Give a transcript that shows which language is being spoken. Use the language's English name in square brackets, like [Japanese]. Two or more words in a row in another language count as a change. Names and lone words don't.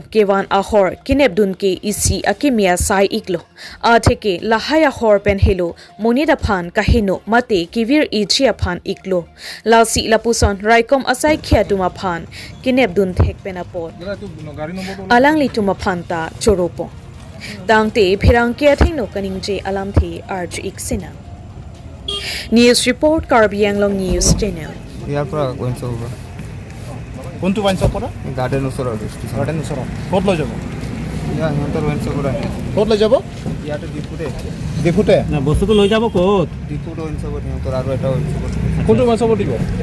[Karbi] kewan ahor kinep dun ke isi akimia sai iklo a theke lahaya hor pen helo monida phan kahino mate kivir ichia phan iklo lasi lapuson Raikom asai khiatuma phan kinep dun thek pena pot alangli tuma phan ta choropo tangte phirang ke thingno kaningje alam the arj iksina [English] News report [Karbi] Karbi Anglong News Channel [Assamese] ইয়াৰপৰা কোনটো হ'ব কোনটো [English] wine shop [Assamese] পৰা গাৰ্ডেন ওচৰত গাৰ্ডেন ওচৰত ক'ত লৈ যাব ইয়া সিহঁতৰ [English] wine shop [Assamese] পৰা ক'ত লৈ যাব ইয়াতে ডিপুতে না বস্তুটো লৈ যাব ক'ত ডিপুৰ [English] wine shop [Assamese] সিহঁতৰ আৰু এটা [English] wine shop [Assamese] কোনটো [English] wine shop [Assamese] দিব